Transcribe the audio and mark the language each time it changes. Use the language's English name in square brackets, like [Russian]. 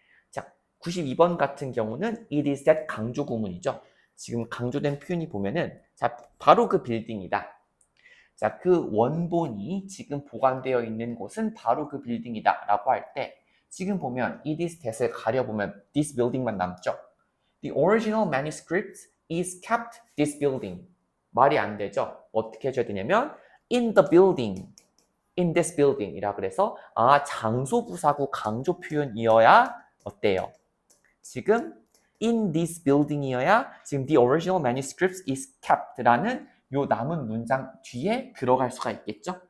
[Korean] 자, 92번 같은 경우는 it is that 강조 구문이죠. 지금 강조된 표현이 보면은 자, 바로 그 빌딩이다. 자, 그 원본이 지금 보관되어 있는 곳은 바로 그 빌딩이다 라고 할 때 지금 보면 it is that을 가려보면 this building만 남죠. [English] The original manuscript is kept this building. [Korean] 말이 안 되죠. 어떻게 해줘야 되냐면 [English] in the building, in this building [Korean] 이라 그래서 장소 부사구 강조 표현이어야 어때요? 지금 in this building이어야 지금 [English] the original manuscript is kept [Korean] 라는 요 남은 문장 뒤에 들어갈 수가 있겠죠.